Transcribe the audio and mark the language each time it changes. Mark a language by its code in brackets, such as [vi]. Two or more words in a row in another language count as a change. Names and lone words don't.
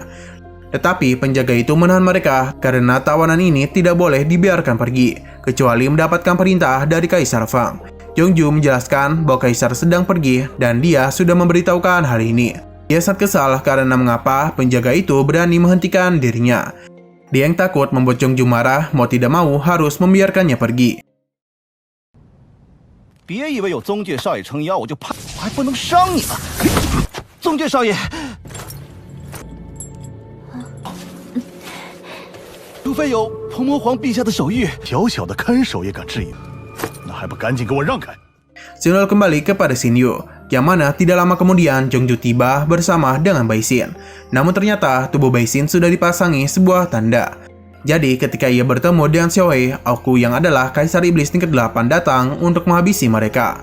[id] Tetapi penjaga itu menahan mereka karena tawanan ini tidak boleh dibiarkan pergi, kecuali mendapatkan perintah dari Kaisar Feng. Zhongzhu menjelaskan bahwa Kaisar sedang pergi dan dia sudah memberitahukan hal ini. Dia sangat kesal karena mengapa penjaga itu berani menghentikan dirinya. Dia yang takut membuat Zhongzhu marah, mau tidak mau harus membiarkannya pergi. [zh] 别以为有宗介少爷撑腰，我就怕，我还不能伤你了。宗介少爷，除非有鹏魔皇陛下的手谕，小小的看守也敢质疑，那还不赶紧给我让开！ [id] Xin Yu kembali kepada Xin Yu, yang mana tidak lama kemudian Zhongzhu tiba bersama dengan Bai Xin. Namun ternyata tubuh Bai Xin sudah dipasangi sebuah tanda. Jadi ketika ia bertemu dengan Xiao He, Aku yang adalah Kaisar Iblis tingkat 8 datang untuk menghabisi mereka.